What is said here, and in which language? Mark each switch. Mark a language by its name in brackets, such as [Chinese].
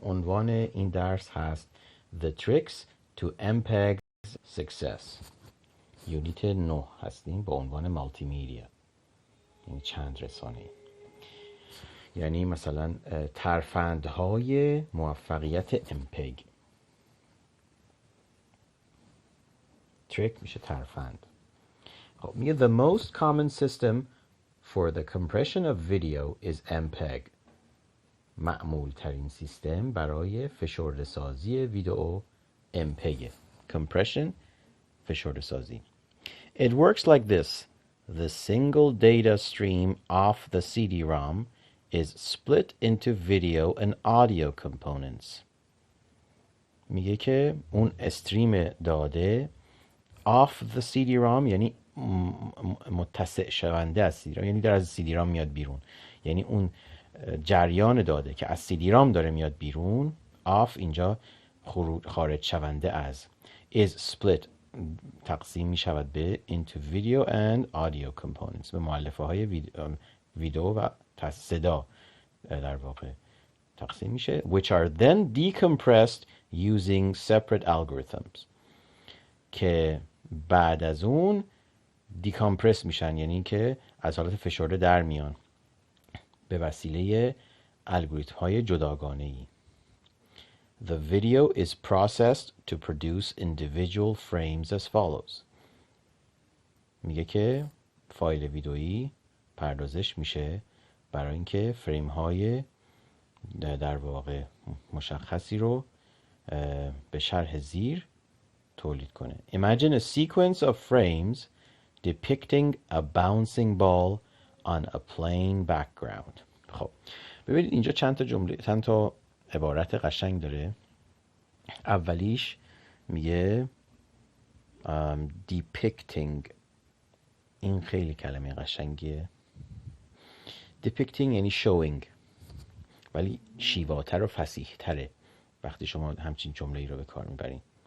[Persian] عنوان این درس هست [English] The Tricks to MPEG Success. [Persian] یونیت 9 هستیم با عنوان مالتی میدیا، یعنی چند رسانه، یعنی مثلا ترفندهای موفقیت MPEG. تریک میشه ترفند. خب میگه [English] The most common system for the compression of video is MPEG. [Persian] معمول ترین سیستم برای فشرده سازی ویدئو MPEG. Compression، فشرده سازی. [English] It works like this. The single data stream off the CD-ROM is split into video and audio components. [Persian] میگه که اون استریم داده off the CD-ROM یعنی متسع شونده از CD-ROM، یعنی در از CD-ROM میاد بیرون، یعنی اون جریان داده که از CD-ROM داره میاد بیرون. off اینجا خارج شونده از، [English] is split [Persian] تقسیم می شود به [English] into video and audio components، [Persian] به مؤلفه های ویدئو و صدا در واقع تقسیم میشه. [English] which are then decompressed using separate algorithms، [Persian] که بعد از اون دیکامپرس میشن، یعنی که از حالت فشرده در میان به وسیله الگوریتم های جداگانه ای. [English] The video is processed to produce individual frames as follows. [Persian] میگه که فایل ویدئویی پردازش میشه برای اینکه فریم های در واقع مشخصی رو به شرح زیر تولید کنه. [English] Imagine a sequence of frames depicting a bouncing ball on a plain background. [Persian] خب ببینید اینجا چند تا عبارت قشنگ داره. اولیش میگه depicting. این خیلی کلمه قشنگیه. depicting یعنی showing، ولی شیواتر و فصیح‌تره وقتی شما همچین جمله ای رو به کار میبرین.